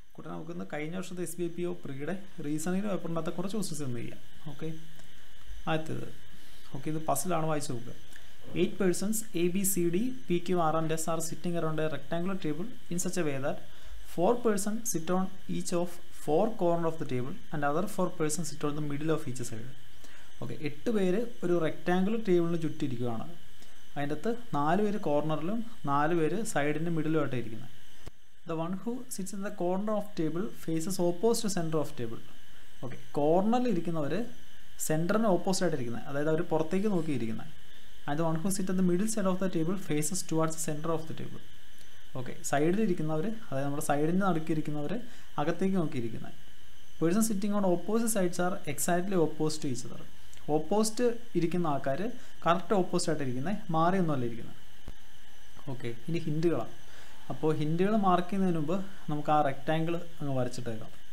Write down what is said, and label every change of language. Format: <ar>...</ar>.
<ml>കൂടെ നമുക്കൊന്ന് കഴിഞ്ഞ വർഷത്തെ SBIPO പ്രീയുടെ റീസണിങ്ങിന് പേപ്പറിനകത്ത് കുറച്ച് ക്വസ്റ്റ്യൻസ് ഒന്ന് ചെയ്യാം. ഓക്കെ, ആദ്യത്തേത് ഓക്കെ, ഇത് പസിലാണ്, വായിച്ച് നോക്കുക.</ml> <en>8 persons A, B, C, D, P, Q, R and S are sitting around a rectangular table in such a way that 4 persons sit on each of 4 corners of the table and other 4 persons sit on the middle of each side.</en> <ml>Okay, 8 പേര് ഒരു rectangular ടേബിളിന് ചുറ്റിരിക്കുകയാണ്. അതിൻ്റെ അകത്ത് 4 പേര് കോർണറിലും 4 പേര് സൈഡിൻ്റെ മിഡിലുമായിട്ട് ഇരിക്കുന്നത്.</ml> <en>The one who sits in the corner of table faces opposite center of table.</en> <ml>Okay, കോർണറിൽ ഇരിക്കുന്നവർ സെൻറ്ററിന് opposite ആയിട്ട് ഇരിക്കുന്നത്, അതായത് അവർ പുറത്തേക്ക് നോക്കിയിരിക്കുന്നത്.</ml> <en>And the one who sits at the middle side of the table faces towards the center of the table.</en> <ml>Okay, സൈഡിലിരിക്കുന്നവർ, അതായത് നമ്മുടെ സൈഡിന് നടുക്കിയിരിക്കുന്നവർ അകത്തേക്ക് നോക്കിയിരിക്കുന്നത്.</ml> <en>Person sitting on opposite sides are exactly opposite to each other.</en> <ml>Opposite ഇരിക്കുന്ന ആൾക്കാർ correct opposite ആയിട്ട് ഇരിക്കുന്നത്, മാറിയൊന്നുമല്ല ഇരിക്കുന്നത്. Okay, ഇനി ഹിൻറ്റുകളാണ്. അപ്പോൾ ഹിൻറ്റുകൾ മാർക്ക് ചെയ്യുന്നതിന് മുമ്പ് നമുക്ക് ആ റെക്റ്റാങ്കിൾ അങ്ങ് വരച്ചിട്ടേക്കാം.</ml>